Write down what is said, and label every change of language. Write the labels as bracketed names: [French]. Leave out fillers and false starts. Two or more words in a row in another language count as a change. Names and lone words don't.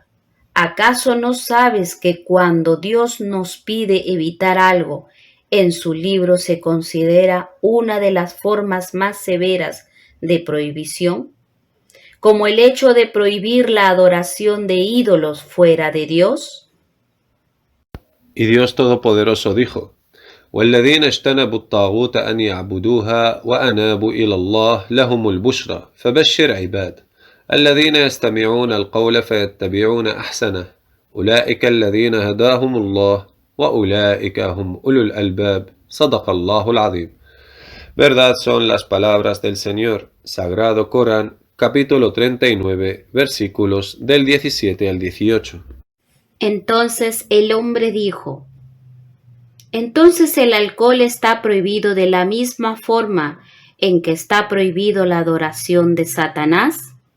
[Spanish] ¿Acaso no sabes que cuando Dios nos pide evitar algo, en su libro se considera una de las formas más severas de prohibición? Como el hecho de prohibir la adoración de ídolos fuera de Dios». Y Dios Todopoderoso dijo: [Arabic] والذين اجتنبوا الطاغوت أن يعبدوها وأنابوا إلى الله لهم البشرى فبشر عباد الذين يستمعون القول فيتبعون أحسنه أولئك الذين هداهم الله وأولئك هم أولو الألباب صدق الله العظيم. [Spanish] Verdad son las palabras del Señor. Sagrado Corán, capítulo 39, versículos del 17 al 18. Entonces el hombre dijo: «¿Entonces el alcohol está prohibido de la misma forma en que está prohibido la adoración de Satanás?».